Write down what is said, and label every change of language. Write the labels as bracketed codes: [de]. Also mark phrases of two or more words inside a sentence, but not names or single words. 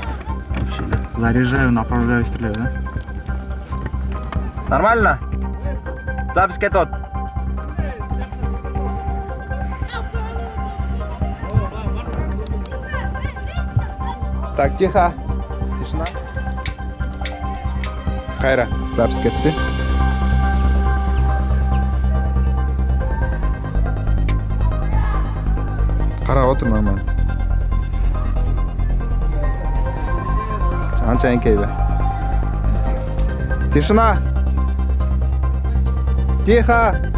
[ru] Заряжаю, направляю, стреляю, да? Нормально? Запись кетот. Так, тихо. Тишина. [ky] Кайра, запись кетти. [kk] Қарап отыр нормально. Анша еңкейбе. [ru] Тишина. Тихо.